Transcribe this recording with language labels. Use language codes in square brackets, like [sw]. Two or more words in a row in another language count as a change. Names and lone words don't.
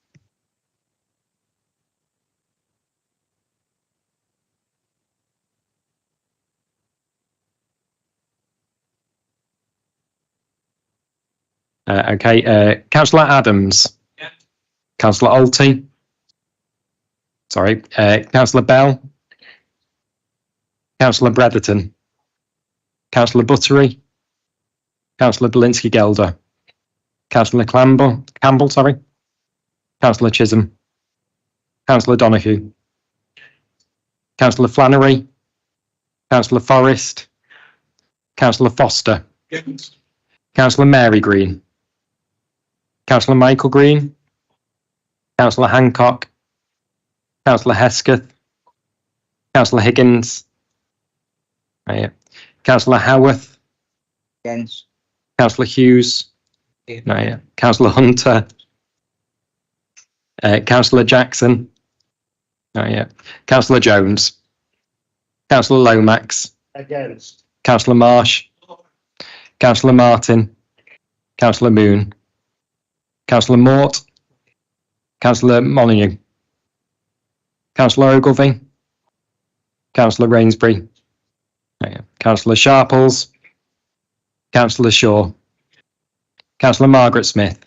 [en] Councillor Adams. Yeah. Councillor Alty. Sorry. Councillor Bell. Councillor Bredderton. Councillor Buttery. Councillor Belinsky-Gelder. Councillor Campbell, Councillor Chisholm. Councillor Donoghue. Councillor Flannery. Councillor Forrest. Councillor Foster. Yes. Councillor Mary Green. Councillor Michael Green. Councillor Hancock. Councillor Hesketh. Councillor Higgins. Councillor Howarth. Against. Councillor Hughes. Councillor Hunter. Councillor Jackson. Councillor Jones. Councillor Lomax. Against. Councillor Marsh. Councillor Martin. Councillor Moon. Councillor Mort. Councillor Molyneux. Councillor Ogilvie. Councillor Rainsbury. Councillor Sharples. Councillor Shaw. Councillor Margaret Smith.